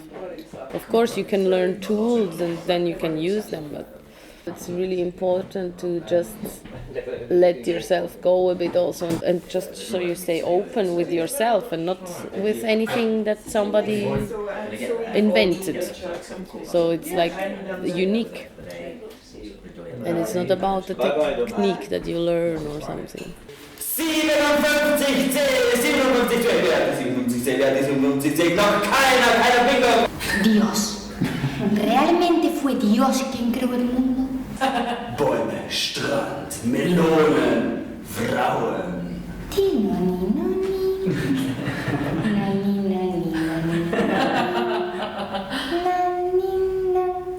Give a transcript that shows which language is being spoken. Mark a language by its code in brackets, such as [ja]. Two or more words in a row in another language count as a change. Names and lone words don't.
[en] Of course, you can learn tools and then you can use them, but it's really important to just let yourself go a bit also, and just so you stay open with yourself and not with anything that somebody invented. So it's like unique, and it's not about the technique that you learn or something. [de] 57, noch keiner Bingo! [es] Dios. ¿Realmente fue Dios quien creó el mundo? [de] Bäume, Strand, Melonen, Frauen. [ja] Nani, nani. Nani, nani, nani. Nani, nani.